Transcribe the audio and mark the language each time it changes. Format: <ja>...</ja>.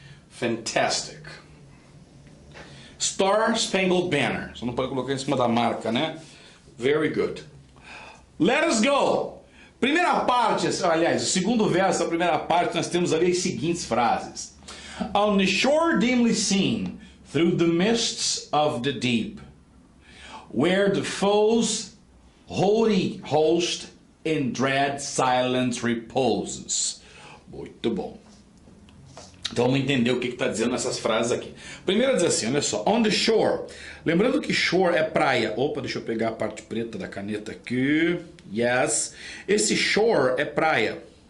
<en>Fantastic. Star Spangled Banner.</en> <pt>Você não pode colocar em cima da marca, né?</pt> <en>Very good. Let us go.</en> <pt>Primeira parte, aliás, o segundo verso da primeira parte, nós temos ali as seguintes frases.</pt> <en>On the shore dimly seen, through the mists of the deep, where the foe's holy host in dread silence reposes.</en> <pt>Muito bom. Então vamos entender o que está dizendo nessas frases aqui. Primeiro diz assim, olha só.</pt> <en>On the shore.</en> <pt>Lembrando que shore é praia. Opa, deixa eu pegar a parte preta da caneta aqui. Yes. Esse shore é praia.</pt>